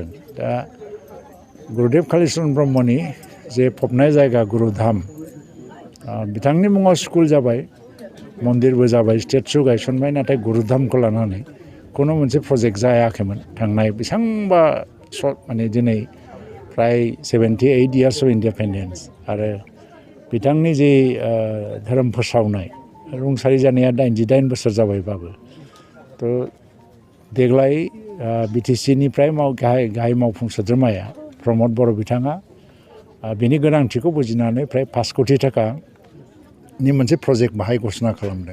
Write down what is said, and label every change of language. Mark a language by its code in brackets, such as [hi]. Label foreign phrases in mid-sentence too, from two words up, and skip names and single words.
[brx] दा गुरुदेव कालीचरण ब्रह्मनि जे फबनाय जायगा गुरुधाम बिथांनि मुङाव स्कुल जाबाय मन्दिरबो जाबाय स्टेचु गायसनबाय नाथाय गुरुधामखौ लानानै खुनु मोनसे प्रजेक्ट जायाखैमोन। थांनाय बेसेबांबा दिनै फ्राय 78 [en] years of independence [brx] आरो बिथांनि जे धोरोम फोसावनाय रुंसारि जानाया 88 बोसोर जाबायबाबो थ' देग्लाय बिटिसिनिफ्राय गाहाय मावफुं सोद्रोमाया प्रमद बर' बिथाङा बेनि गोनांथिखौ बुजिनानै फ्राय 5 कौटि थाखानि मोनसे प्रजेक्ट बाहाय घोषणा खालामदों।